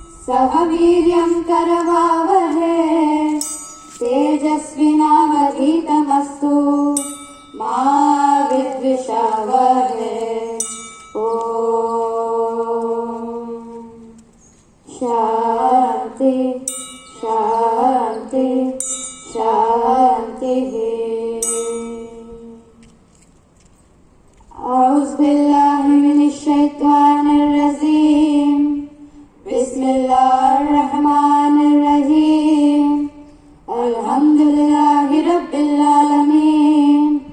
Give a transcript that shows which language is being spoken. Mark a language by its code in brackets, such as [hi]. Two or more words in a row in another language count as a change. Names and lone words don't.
[sa] सह वीर्यं करवावहे तेजस्विनावधीतमस्तु मा विद्विषावहे ॐ शान्ति शान्ति शान्तिः [ar] أعوذ بالله من الشيطان الرجيم بسم الله الرحمن الرحيم الحمد لله رب العالمين